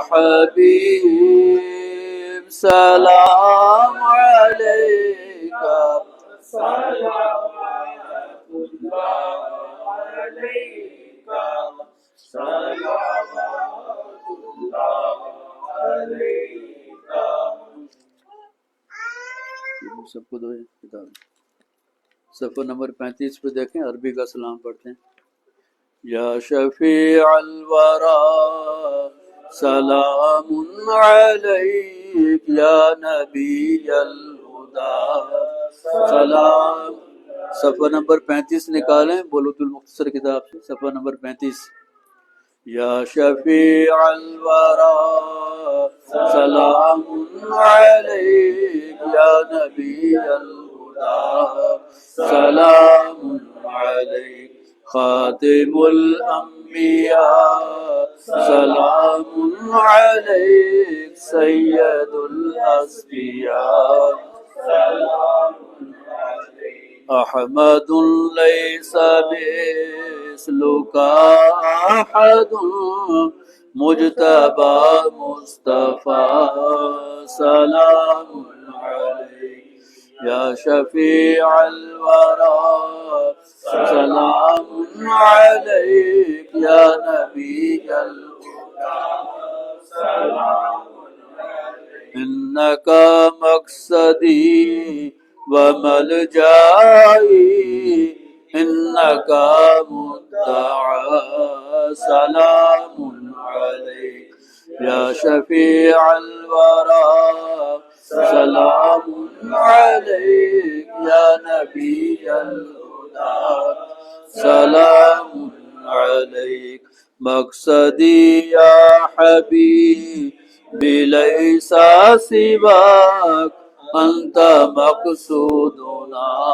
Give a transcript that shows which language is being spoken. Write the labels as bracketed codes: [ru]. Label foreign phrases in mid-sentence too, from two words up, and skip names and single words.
[ar] حبيب سلام عليك، صلوات الله عليك، صلوات الله عليك. [ur] सबको दो किताब। सफ़र नंबर 35 पे देखें, अरबी का सलाम पढ़ते हैं। [ar] يا شفيع الورى سلام عليك، يا نبي الهدى سلام. [ur] सफ़र नंबर 35 निकालें बुलूगुल मुख्तसर किताब से, सफ़र नंबर 35। [ar] يا شفيع الورى سلام عليك، يا نبي الهدى سلام عليك، خاتم الأنبياء سلام عليك، سيد الأصفياء سلام عليك، أحمد ليس مثلك أحد، مجتبى مصطفى سلام عليك، يا شفيع الورى سلام عليك، يا نبي الهدى سلام عليك، إنك مقصدي و ملجئي، إنك مدعى سلام عليك، يا شفيع الورى سلام عليك، يا نبي الهدى سلام عليك، مقصدي يا حبيبي ليس سواك، أنت مقصودنا